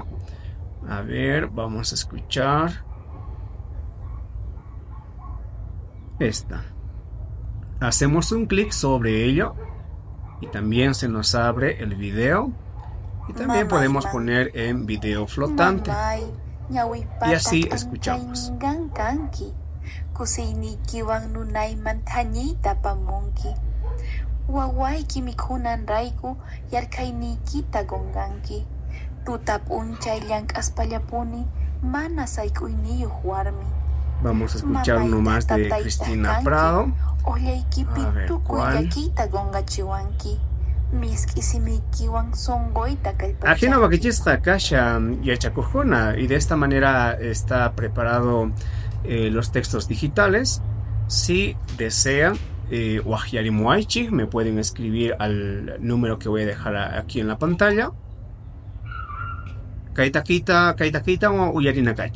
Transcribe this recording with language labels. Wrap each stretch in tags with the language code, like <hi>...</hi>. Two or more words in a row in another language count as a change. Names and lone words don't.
<es>A ver, vamos a escuchar esta. Hacemos un clic sobre ello y también se nos abre el video. Y también podemos poner en video flotante. Y así escuchamos.</es> <qu>Kusaynikiwan nunayman thañiyta apamunki. Wawayki mikhunan rayku yarkayniykita qunqanki. Tuta p'unchay llank'aspallapuni mana sayk'uyniyuq warmi.</qu> <es>Vamos a escuchar uno más de Cristina Prado.</es> <qu>Ollaykipi tukuy llakiyta qunqachiwanki. Ajina wakichisqa kashan yachakuqkuna,</qu> <es>y de esta manera está preparado los textos digitales. Si desean wahyarimuaychik, me pueden escribir al número que voy a dejar aquí en la pantalla. Kaitakita o Uyarina-kachu.</es>